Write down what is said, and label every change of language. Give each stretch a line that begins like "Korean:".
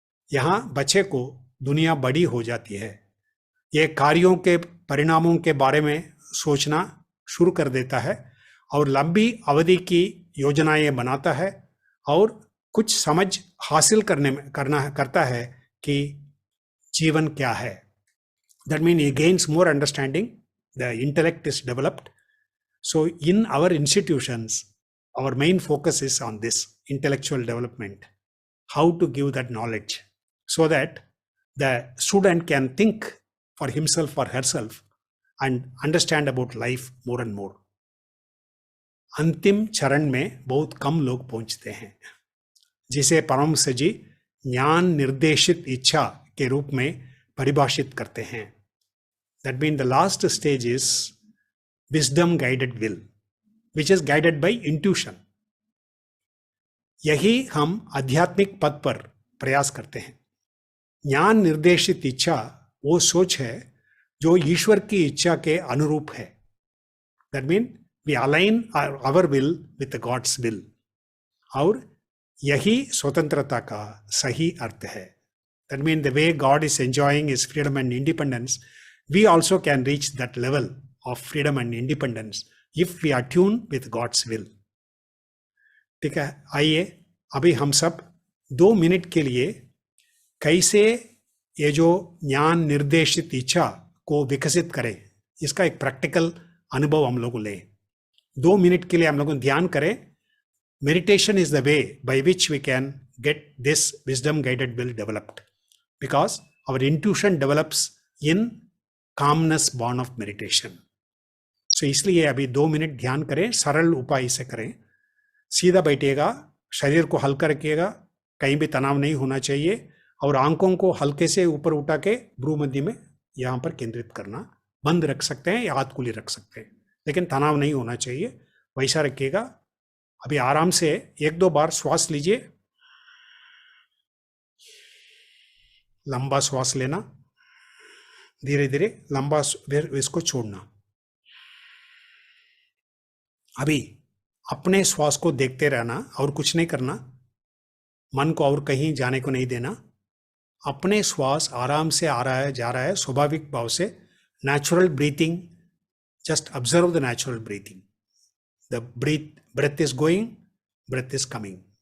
Hindi: यहां बच्चे को दुनिया बड़ी हो जाती है, ये कार्यों के परिणामों के बारे में सोचना शुरू कर देता है और लंबी अवधि की योजनाएं बनाता है और कुछ समझ हासिल करता है कि जीवन क्या है.
English: That means he gains more understanding, the intellect is developed. So in our institutions, our main focus is on this intellectual development, how to give that knowledge so that the student can think for himself or herself and understand about life more and more.
Hindi: अंतिम चरण में बहुत कम लोग पहुंचते हैं, जिसे परमहंस जी ज्ञान निर्देशित इच्छा के रूप में परिभाषित करते हैं.
English: That means the last stage is wisdom guided will, which is guided by intuition.
Hindi: यही हम आध्यात्मिक पद पर प्रयास करते हैं. ज्ञान निर्देशित इच्छा वो सोच है जो ईश्वर की इच्छा के अनुरूप है.
English: That means we align our will with God's will.
Hindi: और यही स्वतंत्रता का सही अर्थ है.
English: That means the way God is enjoying his freedom and independence, we also can reach that level of freedom and independence if we attune with God's will.
Hindi: ठीक है, आइए अभी हम सब 2 मिनट के लिए कैसे ये जो ज्ञान निर्देशित इच्छा को विकसित करें, इसका एक प्रैक्टिकल अनुभव हम लोग लें. 2 मिनट के लिए हम लोग ध्यान करें.
English: Meditation is the way by which we can get this wisdom guided will developed, because our intuition develops in calmness born of meditation.
Hindi: So इसलिए अभी 2 मिनट ध्यान करें, सरल उपाय से करें. सीधा बैठिएगा, शरीर को हल्का रखिएगा, कहीं भी तनाव नहीं होना चाहिए और आंखों को हल्के से ऊपर उठा के भ्रू मध्य में यहाँ पर केंद्रित करना. बंद रख सकते हैं या हाथ खुली रख सकते हैं, लेकिन तनाव नहीं होना चाहिए, वैसा रखिएगा. अभी आराम से 1-2 बार श्वास लीजिए. लंबा श्वास लेना, धीरे धीरे लंबा इसको छोड़ना. अभी अपने श्वास को देखते रहना और कुछ नहीं करना, मन को और कहीं जाने को नहीं देना. अपने श्वास आराम से आ रहा है, जा रहा है, स्वाभाविक भाव से,
English: Natural breathing. Just observe the natural breathing. The breath is going, breath is coming.